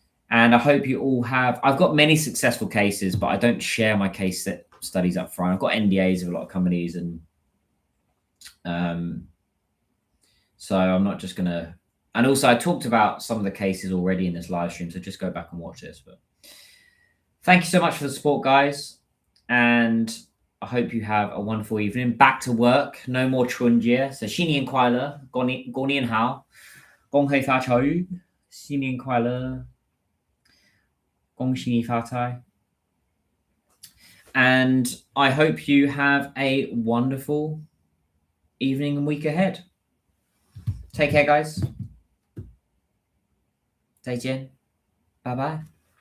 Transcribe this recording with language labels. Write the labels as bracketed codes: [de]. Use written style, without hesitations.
[en] And I hope you all have. I've got many successful cases, but I don't share my case studies up front. I've got NDAs with a lot of companies, and so I'm not just gonna. And also, I talked about some of the cases already in this live stream, so just go back and watch this. But thank you so much for the support, guys, and I hope you have a wonderful evening. Back to work. No more Chunjie. [zh] So 新年快乐，过年好，恭喜发财，新年快乐，恭喜发财。 [en] And I hope you have a wonderful evening and week ahead. Take care, guys. [zh] 再见，拜拜。